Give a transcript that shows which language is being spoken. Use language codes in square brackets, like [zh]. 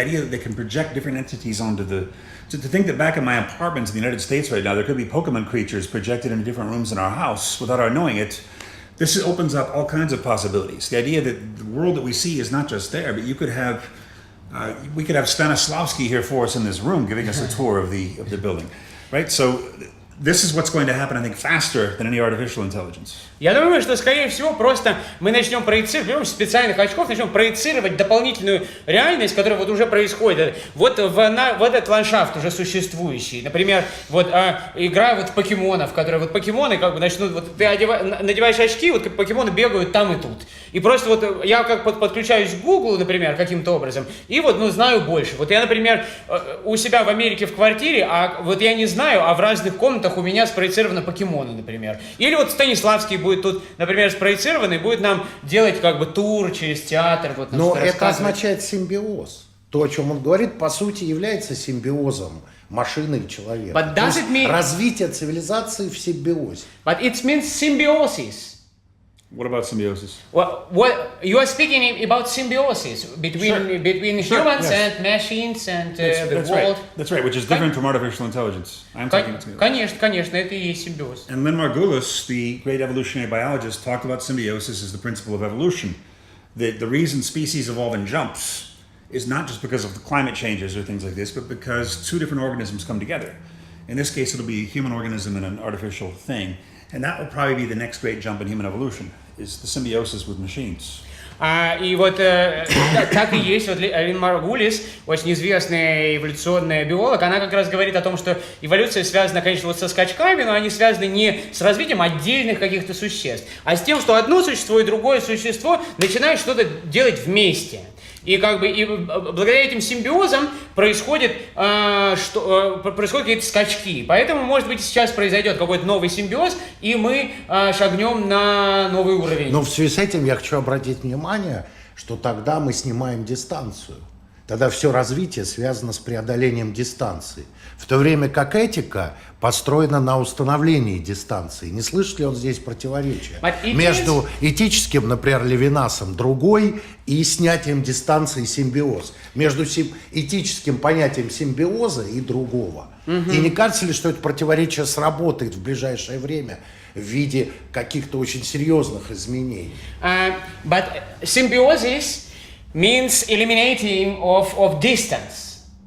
[en] The idea that they can project different entities onto to think that back in my apartments in the United States right now, there could be Pokemon creatures projected into different rooms in our house without our knowing it. This opens up all kinds of possibilities. The idea that the world that we see is not just there, but you could have we could have Станиславский here for us in this room, giving us a tour of the building, right? So this is what's going to happen, I think, faster than any artificial intelligence. [ru] Я думаю, что, скорее всего, просто мы начнем проецировать, при помощи специальных очков, начнем проецировать дополнительную реальность, которая вот уже происходит. Вот этот ландшафт уже существующий. Например, вот игра вот в покемонов, которые вот покемоны как бы начнут, вот ты надеваешь очки, вот покемоны бегают там и тут. И просто вот я как подключаюсь к Google, например, каким-то образом, и вот, ну, знаю больше. Вот я, например, у себя в Америке в квартире, а вот я не знаю, а в разных комнатах у меня спроецированы покемоны, например. Или вот Станиславский будет тут, например, спроецирован и будет нам делать как бы тур через театр. Вот, но это означает симбиоз. То, о чем он говорит, по сути, является симбиозом машины и человека. То есть развитие цивилизации в симбиозе. [en] But it means symbiosis. What about symbiosis? What you are speaking about symbiosis between humans and machines and the world. That's right, which is different from artificial intelligence. I'm talking about symbiosis. [ru] Конечно, это и есть симбиоз. [en] And Lynn Margulis, the great evolutionary biologist, talked about symbiosis as the principle of evolution. That the reason species evolve in jumps is not just because of the climate changes or things like this, but because two different organisms come together. In this case, it'll be a human organism and an artificial thing. And that will probably be the next great jump in human evolution, is the symbiosis with machines. [ru] И вот так и есть. Вот Линн Маргулис, очень известная эволюционная биолог, она как раз говорит о том, что эволюция связана, конечно, вот со скачками, но они связаны не с развитием отдельных каких-то существ, а с тем, что одно существо и другое существо начинают что-то делать вместе. И как бы и благодаря этим симбиозам происходят какие-то скачки. Поэтому, может быть, сейчас произойдет какой-то новый симбиоз, и мы шагнем на новый уровень. Но в связи с этим я хочу обратить внимание, что тогда мы снимаем дистанцию. Тогда все развитие связано с преодолением дистанции. В то время как этика построена на установлении дистанции. Не слышит ли он здесь противоречия между этическим, например, Левинасом другой и снятием дистанции симбиоз? Между этическим понятием симбиоза и другого. И не кажется ли, что это противоречие сработает в ближайшее время в виде каких-то очень серьезных изменений? [en] But symbiosis means eliminating of distance.